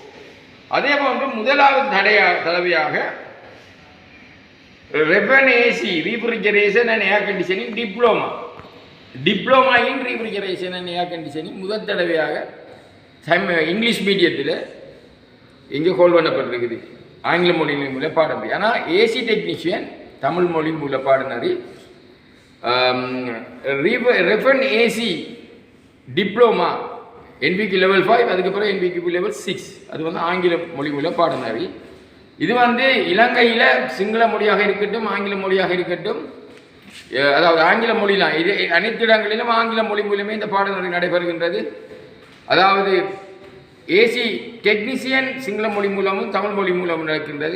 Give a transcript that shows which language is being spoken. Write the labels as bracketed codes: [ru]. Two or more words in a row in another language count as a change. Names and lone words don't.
[ta] அதே போன்று முதலாவது தடவையாக [en] Refan AC refrigeration and air conditioning diploma diploma in refrigeration and air conditioning [ta] முதல் தடவையாக [en] English medium [ta] இங்கே ஹோல்ட் பண்ணப்பட்டிருக்குது. ஆங்கில மொழி மூலம் பாடம். ஆனால் [en] AC technician [ta] தமிழ் மொழி மூல பாடநெறி [en] Refan AC diploma NVQ level 5, [ta] அதுக்கப்புறம் [en] NVQ level 6. [ta] அது வந்து ஆங்கில மொழி மூல பாடநெறி. இது வந்து இலங்கையில் சிங்கள மொழியாக இருக்கட்டும் ஆங்கில மொழியாக இருக்கட்டும், அதாவது ஆங்கில மொழிலாம் இது அனைத்து இடங்களிலும் ஆங்கில மொழி மூலமே இந்த பாடநெறி நடைபெறுகின்றது. அதாவது [en] AC technician [ta] சிங்கள மொழி மூலமும் தமிழ் மொழி மூலமும் நடக்கின்றது.